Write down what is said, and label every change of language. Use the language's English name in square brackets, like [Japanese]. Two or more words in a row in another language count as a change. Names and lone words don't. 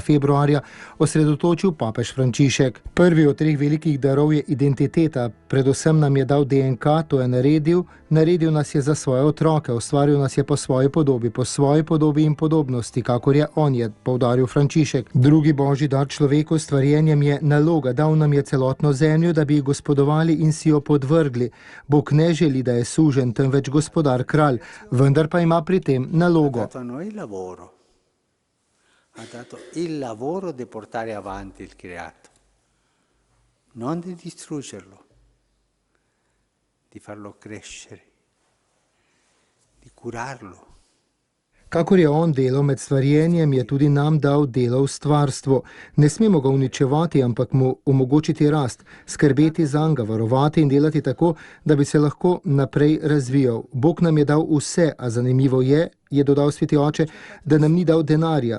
[Slovenian] februarja osredotočil papež Frančišek. Prvi od treh velikih darov je identiteta, predvsem nam je dal DNK, to je naredil nas je za svoje otroke, ustvaril nas je po svoji podobi in podobnosti, kakor je on, je poudaril Frančišek. Drugi božji dar človeku s stvarjenjem je naloga, dal nam je celotno zemljo, da bi ji gospodovali in si jo podvrgli. Bog ne želi, da je suženj, temveč gospodar kralj, vendar pa ima pri tem nalogo. [Italian] Ha dato il lavoro di portare avanti il creato, non di distruggerlo, di farlo crescere, di curarlo. [Slovenian] Kakor je on delal med stvarjenjem, je tudi nam dal delo v stvarstvu. Ne smemo ga uničevati, ampak mu omogočiti rast, skrbeti zanj, ga varovati in delati tako, da bi se lahko naprej razvijal. Bog nam je dal vse, a zanimivo je dodal sveti oče, da nam ni dal denarja.